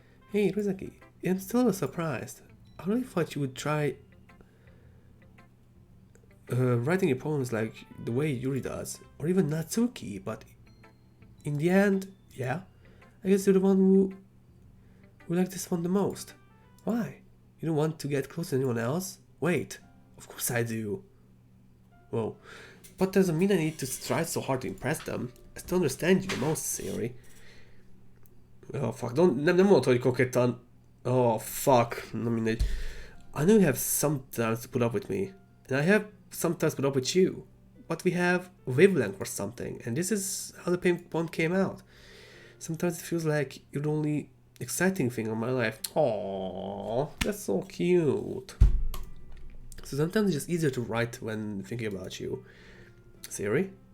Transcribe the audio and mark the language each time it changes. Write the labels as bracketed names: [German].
[English] Hey, Rizaki, I'm still a little surprised. I really thought you would try writing your poems like the way Yuri does, or even Natsuki, but in the end, yeah, I guess you're the one who liked this one the most. Why? You don't want to get close to anyone else? Wait, of course I do. Whoa, but doesn't mean I need to try so hard to impress them. I still understand you the most, Sayori. [Hungarian] Oh fuck, nem mondod, hogy kokettan. Oh fuck, nem mindegy. [English] I know you have sometimes to put up with me, and I have sometimes put up with you, but we have a wavelength or something, and this is how the poem came out. Sometimes it feels like you're the only exciting thing in my life. Aww, that's so cute. So sometimes it's just easier to write when thinking about you. Sayori?